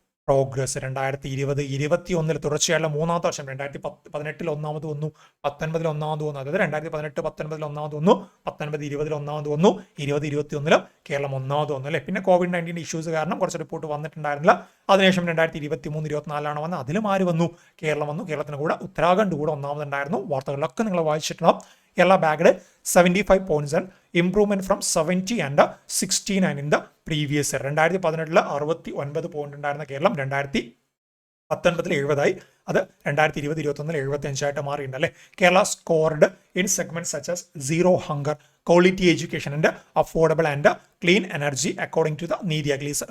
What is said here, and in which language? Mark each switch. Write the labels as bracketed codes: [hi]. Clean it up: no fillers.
[ml] Progress 2020-21 തുടർച്ചയായുള്ള മൂന്നാമത്തെ വർഷം 2018 ഒന്നാമത് വന്നു, 19 ഒന്നാമത് വന്നു, അതായത് 2018-19 ഒന്നാമത് വന്നു, 19-20 ഒന്നാമത് വന്നു, 2021 കേരളം ഒന്നാമത് വന്നു അല്ലെ. പിന്നെ COVID-19 ഇഷ്യൂസ് കാരണം കുറച്ച് റിപ്പോർട്ട് വന്നിട്ടുണ്ടായിരുന്നില്ല. അതിനുശേഷം 2023-24 വന്നത്. അതിലും ആര് വന്നു? കേരളം വന്നു. കേരളത്തിന് കൂടെ ഉത്തരാഖണ്ഡ് കൂടെ ഒന്നാമതുണ്ടായിരുന്നു. വാർത്തകളിലൊക്കെ നിങ്ങൾ വായിച്ചിട്ടുണ്ടാവും. [en] Kerala bagged 75 points and improvement from 70 and 69 in the previous year. [ml] 2018 69 point ഉണ്ടായിരുന്ന കേരളം 2019 70 അത് 2020-21 75 മാറിയിട്ടുണ്ട് അല്ലെ. [en] Kerala scored in segment such as zero hunger, quality education and affordable and clean energy according to the നീതി അഗ്ലീസ്.